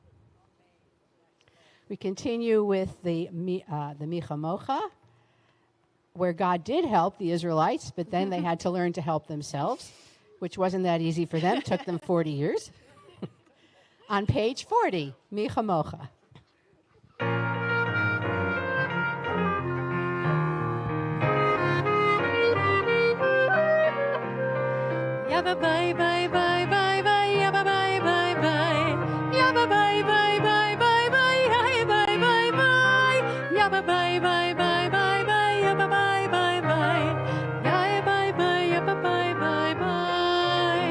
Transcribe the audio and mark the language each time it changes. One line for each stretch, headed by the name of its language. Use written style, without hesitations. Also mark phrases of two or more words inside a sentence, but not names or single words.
English: We continue with the Micha Mocha, where God did help the Israelites, but then they had to learn to help themselves, which wasn't that easy for them. It took them 40 years. On page 40, Micha Mocha. Yabba bye bye bye bye bye, yabba bye bye bye, yabba bye bye bye bye bye, bye bye bye, yabba bye bye bye bye bye, yabba bye bye bye, yabba bye bye, yabba bye bye bye.